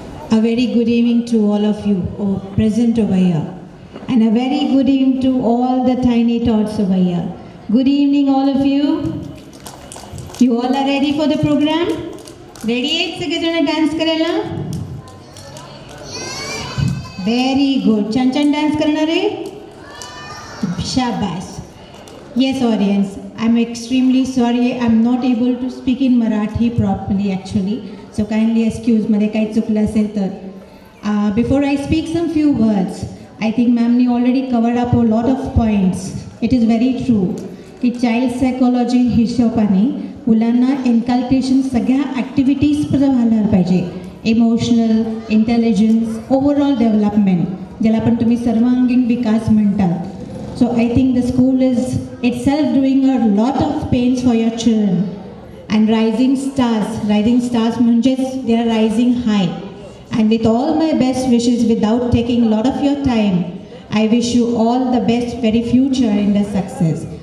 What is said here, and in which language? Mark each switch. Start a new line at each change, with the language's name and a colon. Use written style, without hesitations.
English: A very good evening to all of you present over here, and a very good evening to all the tiny tots over here. Good evening all of you. You all are ready for the program? Ready
Marathi: आहेत सगळेजण dance करायला?
English: Very good.
Marathi: छान छान dance करणार आहे? शाबास.
English: Yes audience, I'm extremely sorry I'm not able to speak in Marathi properly actually. So kindly excuse
Marathi: मध्ये काही चुकलं असेल तर.
English: Before I speak some few words, I think ma'am ने already covered up a lot of points. It is very true
Marathi: की child psychology हिशोबाने मुलांना इन्कल्केशन सगळ्या ॲक्टिव्हिटीजमध्ये व्हायला पाहिजे. इमोशनल, इंटेलिजन्स, ओव्हरऑल डेव्हलपमेंट, ज्याला पण तुम्ही सर्वांगीण विकास म्हणतात.
English: So I think the school is itself doing a lot of pains for your children. And rising stars means they are rising high. And with all my best wishes, without taking a lot of your time, I wish you all the best very future in the success.